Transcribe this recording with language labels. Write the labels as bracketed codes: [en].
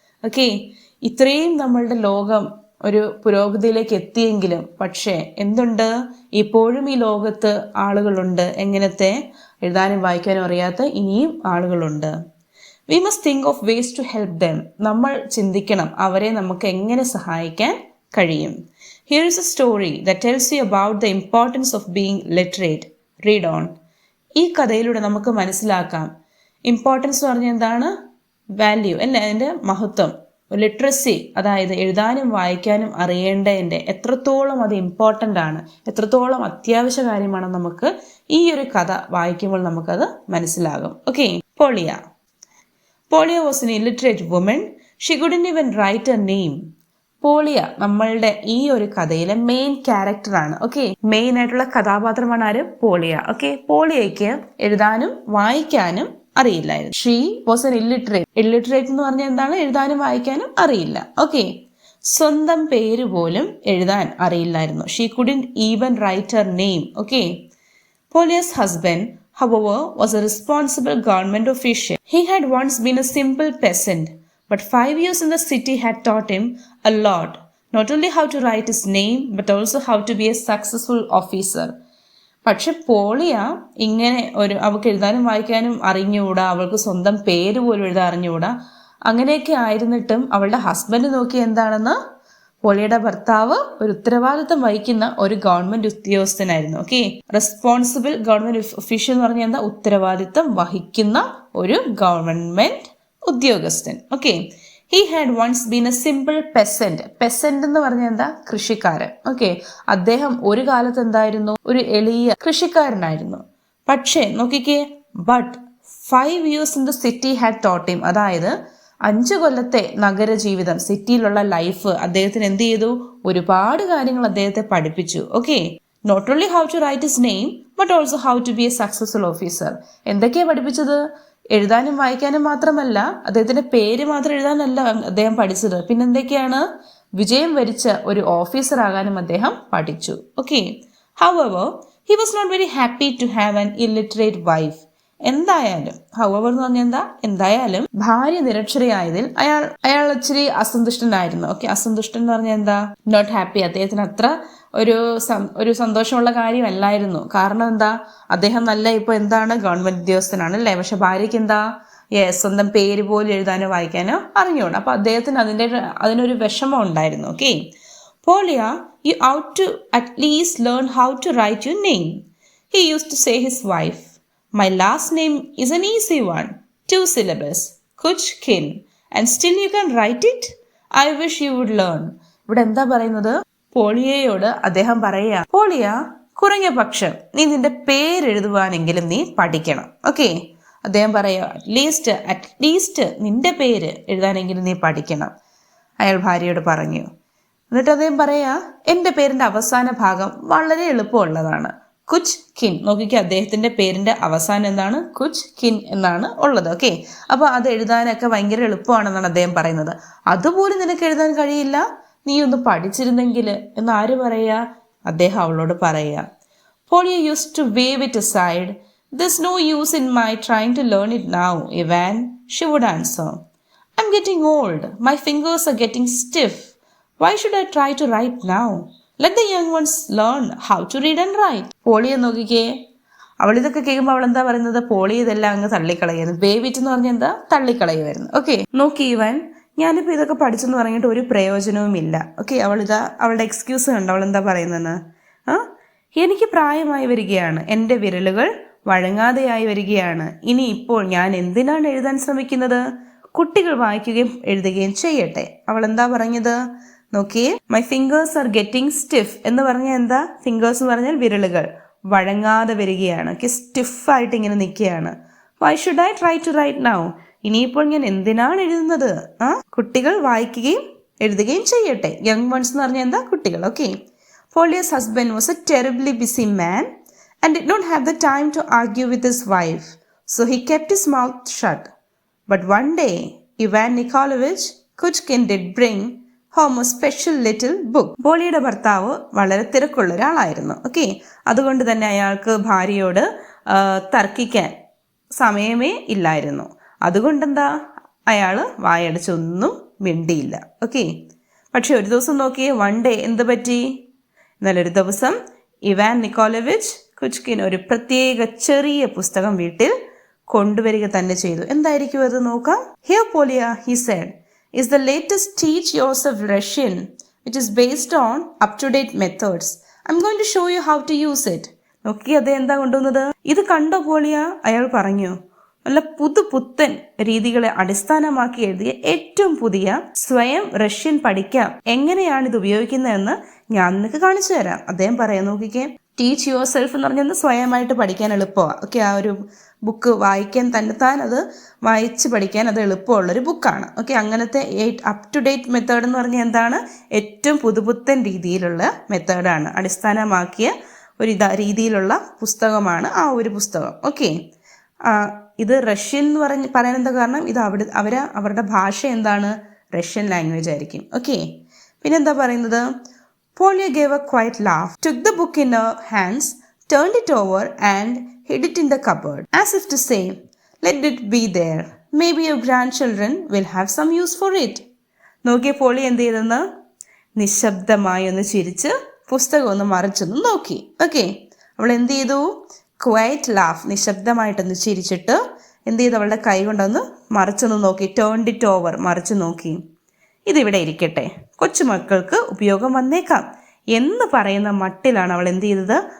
[ml] Okay, ഇത്രയും നമ്മളുടെ ലോകം ഒരു പുരോഗതിയിലേക്ക് എത്തിയെങ്കിലും പക്ഷേ എന്തുണ്ട്? ഇപ്പോഴും ഈ ലോകത്ത് ആളുകളുണ്ട് എങ്ങനത്തെ എഴുതാനും വായിക്കാനും അറിയാത്ത ഇനിയും ആളുകളുണ്ട്. [en] We must think of ways to help them. [ml] നമ്മൾ ചിന്തിക്കണം അവരെ നമുക്ക് എങ്ങനെ സഹായിക്കാൻ കഴിയും. [en] Here is a story that tells you about the importance of being literate. Read on. [ml] ഈ കഥയിലൂടെ നമുക്ക് മനസ്സിലാക്കാം ഇമ്പോർട്ടൻസ് എന്ന് പറഞ്ഞാൽ എന്താണ്? വാല്യൂ അല്ലേ, അതിൻ്റെ മഹത്വം. ലിറ്ററസി, അതായത് എഴുതാനും വായിക്കാനും അറിയേണ്ടതിൻ്റെ എത്രത്തോളം അത് ഇമ്പോർട്ടൻ്റ് ആണ്, എത്രത്തോളം അത്യാവശ്യ കാര്യമാണ് നമുക്ക് ഈ ഒരു കഥ വായിക്കുമ്പോൾ നമുക്കത് മനസ്സിലാകും. [en] Okay, Polya was an illiterate woman. She couldn't even write her name. [ml] പോളിയ നമ്മളുടെ ഈ ഒരു കഥയിലെ മെയിൻ ക്യാരക്ടറാണ്. ഓക്കെ, മെയിൻ ആയിട്ടുള്ള കഥാപാത്രമാണ് ആര്? പോളിയ. ഓക്കെ, പോളിയയ്ക്ക് എഴുതാനും വായിക്കാനും അറിയില്ലായിരുന്നു. [en] She was an illiterate. [ml] Illiterate എന്ന് പറഞ്ഞാൽ എന്താണ്? എഴുതാനും വായിക്കാനും അറിയില്ല. ഓക്കെ, സ്വന്തം പേര് പോലും എഴുതാൻ അറിയില്ലായിരുന്നു. [en] She couldn't even write her name. Okay, Polya's husband, however, was a responsible government official. He had once been a simple peasant. But 5 years in the city had taught him a lot, not only how to write his name, but also how to be a successful officer. [ml] പക്ഷെ പോളിയ ഇങ്ങനെ അവൾക്ക് എഴുതാനും വായിക്കാനും അറിഞ്ഞുകൂടാ, അവൾക്ക് സ്വന്തം പേര് പോലും എഴുതാൻ അറിഞ്ഞുകൂടാ. അങ്ങനെയൊക്കെ ആയിരുന്നിട്ടും അവളുടെ ഹസ്ബൻഡ് നോക്കി എന്താണെന്ന്? പോളിയുടെ ഭർത്താവ് ഒരു ഉത്തരവാദിത്തം വഹിക്കുന്ന ഒരു government ഉദ്യോഗസ്ഥനായിരുന്നു. Okay, responsible government official എന്ന് പറഞ്ഞാൽ എന്താ? ഉത്തരവാദിത്തം വഹിക്കുന്ന ഒരു ഗവൺമെന്റ് ഉദ്യോഗസ്ഥൻ. Okay, [en] He had once been a simple peasant. [ml] Peasant എന്ന് പറഞ്ഞാൽ എന്താ? കൃഷിക്കാരൻ. ഓക്കെ, അദ്ദേഹം ഒരു കാലത്ത് എന്തായിരുന്നു? ഒരു എളിയ കൃഷിക്കാരനായിരുന്നു. പക്ഷേ നോക്കിക്കേ, [en] But 5 years in the city had taught him. [ml] അതായത് 5 കൊല്ലത്തെ നഗര ജീവിതം, സിറ്റിയിലുള്ള ലൈഫ് അദ്ദേഹത്തിന് എന്ത് ചെയ്തു? ഒരുപാട് കാര്യങ്ങൾ അദ്ദേഹത്തെ പഠിപ്പിച്ചു. [en] Okay, not only how to write his name but also how to be a successful officer. [ml] എന്തൊക്കെയാണ് പഠിപ്പിച്ചത്? എഴുതാനും വായിക്കാനും മാത്രമല്ല, അദ്ദേഹത്തിന്റെ പേര് മാത്രം എഴുതാനല്ല അദ്ദേഹം പഠിച്ചത്. പിന്നെന്തൊക്കെയാണ്? വിജയം വരിച്ച ഒരു ഓഫീസർ ആകാനും അദ്ദേഹം പഠിച്ചു. [en] Okay, however, he was not very happy to have an illiterate wife. [ml] എന്തായാലും ഹവർ എന്ന് പറഞ്ഞാൽ എന്താ? എന്തായാലും ഭാര്യ നിരക്ഷരയായതിൽ അയാൾ ഇച്ചിരി അസന്തുഷ്ടനായിരുന്നു. ഓക്കെ, അസന്തുഷ്ടൻ എന്ന് പറഞ്ഞാൽ എന്താ? [en] Not happy. [ml] അദ്ദേഹത്തിന് അത്ര ഒരു സന്തോഷമുള്ള കാര്യമല്ലായിരുന്നു. കാരണം എന്താ? അദ്ദേഹം ഇപ്പൊ എന്താണ്? ഗവൺമെന്റ് ഉദ്യോഗസ്ഥനാണ് അല്ലേ. പക്ഷെ ഭാര്യയ്ക്ക് എന്താ? സ്വന്തം പേര് പോലും എഴുതാനോ വായിക്കാനോ അറിഞ്ഞുകൂടാ. അപ്പൊ അദ്ദേഹത്തിന് അതിനൊരു വിഷമം ഉണ്ടായിരുന്നു. [en] Okay, Polya, you ought to at least learn how to write your name. He used to say his wife, my last name is an easy one, 2 syllables, kuch kin, and still you can write it. I wish you would learn. [ml] ഇവിടെ എന്താ പറയുന്നത്? പോളിയയോട് അദ്ദേഹം പറയാ, പോളിയ, കുറഞ്ഞ പക്ഷം നീ നിന്റെ പേരെഴുതുവാനെങ്കിലും നീ പഠിക്കണം. ഓക്കെ, അദ്ദേഹം പറയാ, അറ്റ്ലീസ്റ്റ് നിന്റെ പേര് എഴുതാനെങ്കിലും നീ പഠിക്കണം. അയാൾ ഭാര്യയോട് പറഞ്ഞു. എന്നിട്ട് അദ്ദേഹം പറയാ, എൻ്റെ പേരിന്റെ അവസാന ഭാഗം വളരെ എളുപ്പമുള്ളതാണ്. കുച്ച് കിൻ. നോക്കിക്കേ, അദ്ദേഹത്തിന്റെ പേരിന്റെ അവസാനം എന്താണ്? കുച്ച് കിൻ എന്നാണ് ഉള്ളത്. ഓക്കെ, അപ്പൊ അത് എഴുതാനൊക്കെ ഭയങ്കര എളുപ്പമാണെന്നാണ് അദ്ദേഹം പറയുന്നത്. അതുപോലും നിനക്ക് എഴുതാൻ കഴിയില്ല, നീ ഒന്ന് പഠിച്ചിരുന്നെങ്കിൽ എന്ന് ആര് പറയാ? അദ്ദേഹം അവളോട് പറയാ. [en] Polya used to wave it aside. There's no use in my trying to learn it now, Ivan, she would answer. I'm getting old. My fingers are getting stiff. Why should I try to write now? Let the young ones learn how to read and write. [ml] പോളിയെ നോക്കിക്കേ, അവളിതൊക്കെ കേൾക്കുമ്പോൾ അവൾ എന്താ പറയുന്നത്? Poly ഇതെല്ലാം അങ്ങ് തള്ളിക്കളയുന്നു. വേവിറ്റ് എന്ന് പറഞ്ഞാൽ എന്താ? തള്ളിക്കളയുമായിരുന്നു. ഓക്കെ, നോക്കി ഇവൻ, ഞാനിപ്പോൾ ഇതൊക്കെ പഠിച്ചെന്ന് പറഞ്ഞിട്ട് ഒരു പ്രയോജനവുമില്ല. ഓക്കെ, അവളുടെ എക്സ്ക്യൂസ് കണ്ടോ അവൾ എന്താ പറയുന്നത്? എനിക്ക് പ്രായമായി വരികയാണ്, എൻ്റെ വിരലുകൾ വഴങ്ങാതെയായി വരികയാണ്. ഇനി ഇപ്പോൾ ഞാൻ എന്തിനാണ് എഴുതാൻ ശ്രമിക്കുന്നത്? കുട്ടികൾ വായിക്കുകയും എഴുതുകയും ചെയ്യട്ടെ. അവൾ എന്താ പറഞ്ഞത്? നോക്കിയേ, [en] my fingers are getting stiff [ml] എന്ന് പറഞ്ഞാൽ എന്താ? ഫിംഗേഴ്സ് എന്ന് പറഞ്ഞാൽ വിരലുകൾ വഴങ്ങാതെ വരികയാണ്. ഓക്കെ, സ്റ്റിഫായിട്ട് ഇങ്ങനെ നിൽക്കുകയാണ്. [en] Why should I try to write now? [ml] ഇനിയിപ്പോൾ ഞാൻ എന്തിനാണ് എഴുതുന്നത്? കുട്ടികൾ വായിക്കുകയും എഴുതുകയും ചെയ്യട്ടെ. യങ് വൺസ് എന്ന് പറഞ്ഞാൽ എന്താ? കുട്ടികൾ. [en] Okay, Polya's husband was a terribly busy man and did not have the time to argue with his wife, so he kept his mouth shut. But one day, Ivan Nikolaevich Kuchkin did bring home a special little book. [ml] പോളിയുടെ ഭർത്താവ് വളരെ തിരക്കുള്ള ഒരാളായിരുന്നു. Okay, അതുകൊണ്ട് തന്നെ അയാൾക്ക് ഭാര്യയോട് തർക്കിക്കാൻ സമയമേ ഇല്ലായിരുന്നു. അതുകൊണ്ടെന്താ, അയാൾ വായടച്ചൊന്നും മിണ്ടിയില്ല. ഓക്കെ, പക്ഷെ ഒരു ദിവസം നോക്കിയേ, വൺ ഡേ എന്ത് പറ്റി? നല്ലൊരു ദിവസം ഇവാൻ നിക്കോളവിച്ച് കുച്കിൻ ഒരു പ്രത്യേക ചെറിയ പുസ്തകം വീട്ടിൽ കൊണ്ടുവരിക തന്നെ ചെയ്തു. എന്തായിരിക്കും അത്? നോക്കാം. [en] Here Polya, he said, is the latest Teach Yourself Russian, which is based on up-to-date methods. I'm going to show you how to use it. [ml] നോക്കി, അത് എന്താ കൊണ്ടുവന്നത്? ഇത് കണ്ടോ പോളിയ? അയാൾ പറഞ്ഞു, നല്ല പുതുപുത്തൻ രീതികളെ അടിസ്ഥാനമാക്കി എഴുതിയ ഏറ്റവും പുതിയ സ്വയം റഷ്യൻ പഠിക്കാം, എങ്ങനെയാണ് ഇത് ഉപയോഗിക്കുന്നതെന്ന് ഞാൻ നിനക്ക് കാണിച്ചു തരാം. അദ്ദേഹം പറയാൻ നോക്കിക്കേ, ടീച്ച് യുവർ സെൽഫ് എന്ന് പറഞ്ഞാൽ സ്വയമായിട്ട് പഠിക്കാൻ എളുപ്പമാണ്. ഓക്കെ, ആ ഒരു ബുക്ക് വായിക്കാൻ തന്നെത്താൻ അത് വായിച്ച് പഠിക്കാൻ അത് എളുപ്പമുള്ളൊരു ബുക്കാണ്. ഓക്കെ, അങ്ങനത്തെ അപ് ടു ഡേറ്റ് മെത്തേഡ് എന്ന് പറഞ്ഞാൽ എന്താണ്? ഏറ്റവും പുതുപുത്തൻ രീതിയിലുള്ള മെത്തേഡാണ്, അടിസ്ഥാനമാക്കിയ ഒരു രീതിയിലുള്ള പുസ്തകമാണ് ആ ഒരു പുസ്തകം. ഓക്കെ, ഇത് റഷ്യൻ എന്ന് പറയാൻ എന്താ കാരണം? ഇത് അവരുടെ ഭാഷ എന്താണ്? റഷ്യൻ ലാംഗ്വേജ് ആയിരിക്കും. ഓക്കെ, പിന്നെന്താ പറയുന്നത്? [en] Polya gave a quiet laugh, took the book in her hands, turned it over and hid it in the cupboard, as if to say, let it be there. Maybe your grandchildren will have some use for it. [ml] Nokia poly എന്ത് ചെയ്തെന്ന്? നിശബ്ദമായി ഒന്ന് ചിരിച്ച് പുസ്തകം ഒന്ന് മറിച്ചൊന്ന് നോക്കി. Okay, അവൾ എന്ത് ചെയ്തു? [en] quiet laugh, [ml] നിശബ്ദമായിട്ടൊന്ന് ചിരിച്ചിട്ട് എന്ത് ചെയ്തു? അവളുടെ കൈ കൊണ്ടൊന്ന് മറിച്ചൊന്ന് നോക്കി. [en] turned it over, [ml] മറിച്ച് നോക്കി. ഇതിവിടെ ഇരിക്കട്ടെ, കൊച്ചുമക്കൾക്ക് ഉപയോഗം വന്നേക്കാം എന്ന് പറയുന്ന മട്ടിലാണ് അവൾ എന്ത് ചെയ്തത്?